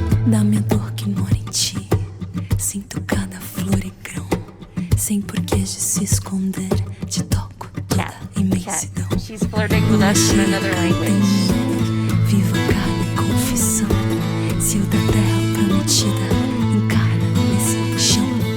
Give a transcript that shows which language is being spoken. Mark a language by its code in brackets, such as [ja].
[pt] Da minha dor que mora em ti, sinto cada flor e grão, sem porquês de se esconder, te toco toda [en] Cat, [pt] imensidão. [en] cat. She's flirting with us in another language. [pt] Viva cada confissão, se o da terra prometida encarna nesse chão.